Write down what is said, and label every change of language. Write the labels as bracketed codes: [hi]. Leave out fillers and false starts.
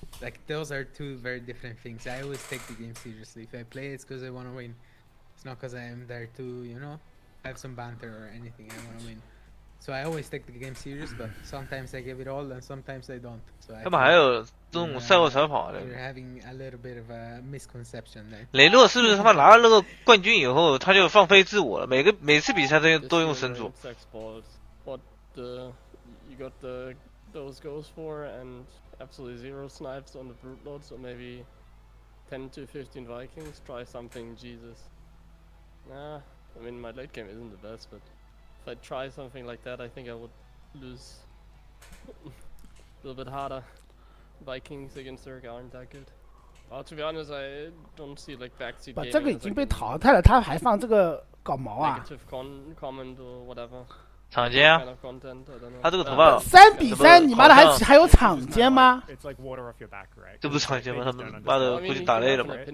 [en] Like those are two very different things. I always take the game seriously. If I play, it's because I want to win. It's not because I am there to, you know, have some banter or anything. I want to win. So I always take the game serious, but sometimes I give it all and sometimes I don't. So [zh] 他们还有这种赛后赛跑的。 [en] You're having a little bit of a misconception there. [zh] 雷诺是不是他妈拿了那个冠军以后，他就放飞自我了？每次比赛都用神族。 [en] What you got those goals for and absolutely 0 snipes on the brute lord, so maybe 10 to 15 Vikings. Try something, Jesus. Nah, I mean my late game isn't the best, but if I try something like that, I think I would lose a little bit harder. Vikings against Zerg aren't that good. To be honest, I don't see like backseat gaming. [zh] 这个已经被淘汰了，他还放这个搞毛啊 [en] ！Negative comment or whatever. [zh] 场间啊，他这个头发 3-3，你妈的还有场间吗？这不是场间吗？他们妈的估计打累了吧？